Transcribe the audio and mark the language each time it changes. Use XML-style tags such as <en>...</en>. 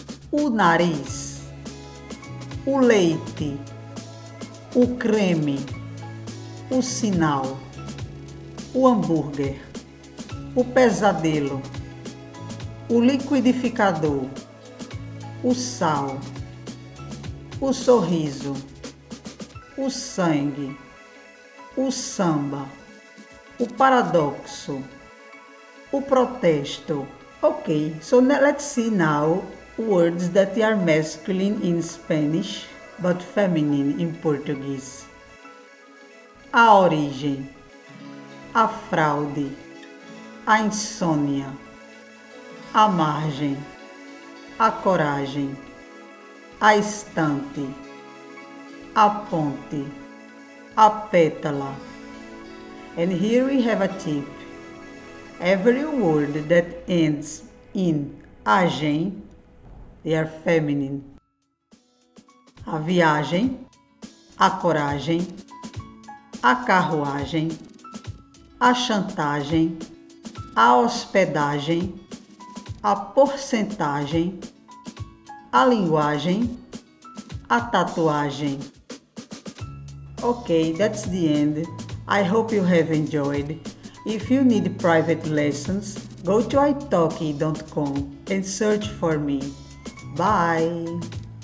<pt>O nariz, o leite, o creme, o sinal, o hambúrguer, o pesadelo, o liquidificador, o sal, o sorriso, o sangue, o samba, o paradoxo, o protesto.</pt> <en>Okay, so let's see now words that are masculine in Spanish but feminine in Portuguese.</en> <pt>A origem, a fraude, a insônia, a margem, a coragem, a estante, a ponte, a pétala.</pt> <en>And here we have a tip. Every word that ends in agem, they are feminine.</en> <pt>A viagem, a coragem, a carruagem, a chantagem, a hospedagem, a porcentagem, a linguagem, a tatuagem.</pt> <en>Okay, that's the end. I hope you have enjoyed. If you need private lessons, go to italki.com and search for me. Bye!</en>